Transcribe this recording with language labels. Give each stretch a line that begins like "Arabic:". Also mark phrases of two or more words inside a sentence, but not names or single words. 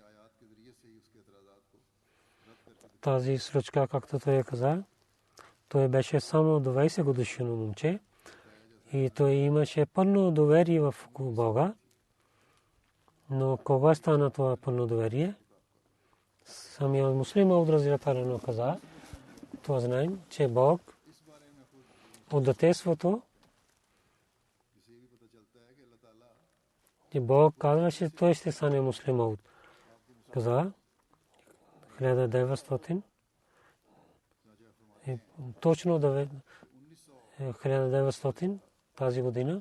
Bulgarian: Тази случка, както той каза, той беше само 20 годишно момче и той имаше пълно доверие в Бога. Но кога стана това пълно доверие? Самия муслим Ауд
Arabic: رضي الله عنه
Bulgarian: каза, това знаем, че Бог от детството, че Бог казваше, той ще стане муслим Ауд. Каза 1900, точно 1900 тази година.